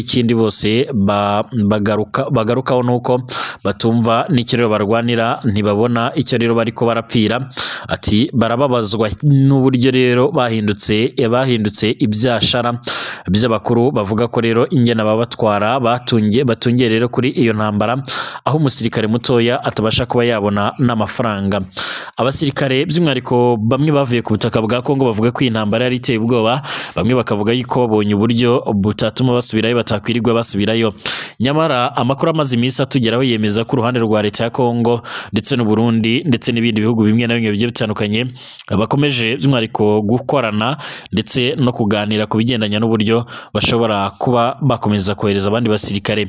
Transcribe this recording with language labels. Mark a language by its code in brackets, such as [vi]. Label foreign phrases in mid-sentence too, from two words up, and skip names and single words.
[rn] Ikindi bose bagarukaho nuko batumva n'icyo rero barwanira, ntibabona icyo rero bariko barapfira. Ati barababazwa n'uburyo rero bahindutse ibyashara by'abakuru. Bavuga ko rero ingena babatwara batungiye rero kuri iyo ntambara, aho umusirikare mutoya atabasha kuba yabona n'amafaranga. Abasirikare by'umwihariko bamwe bavuye ku butaka bwa Kongo bavuga ko iyi ntambara yari iteye ubwoba. Bamwe bakavuga yuko babonye uburyo butatuma basubirayo, batakwirirwa basubirayo. Nyamara amakuru amaze iminsi atugeraho yemeza ko uruhande rwa leta ya Kongo ndetse n'u Burundi ndetse n'ibindi bihugu bimwe na bimwe bigiye bitandukanye bakomeje by'umwihariko gukorana ndetse no kuganira ku bigendanye n'uburyo bashobora kuba bakomeza kohereza abandi basirikare.